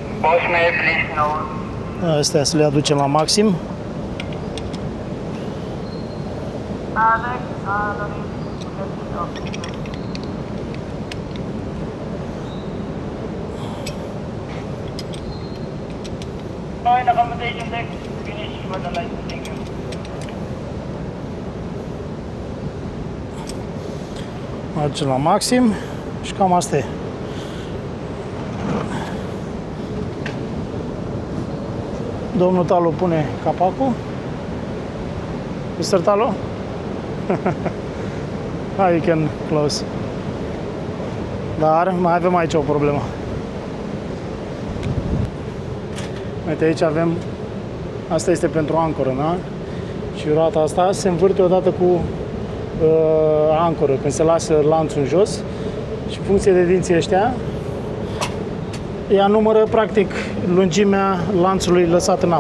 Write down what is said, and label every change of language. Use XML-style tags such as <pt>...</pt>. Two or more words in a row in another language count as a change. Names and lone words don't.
<ro>Astea să le aducem la maxim.</ro> <en>Fine accommodation deck, finish for the license, thank you.</en> <ro>Aducem la maxim și cam asta e. Domnul Talu pune capacul.</ro> <en>Mr. Talu? You can close.</en> <ro>Dar mai avem aici o problemă. Uite, aici avem, asta este pentru ancoră, da? Și roata asta se învârte odată cu ancoră, când se lasă lanțul în jos și în funcție de dinții ăștia, ea numără practic lungimea lanțului lăsat în apă.</ro>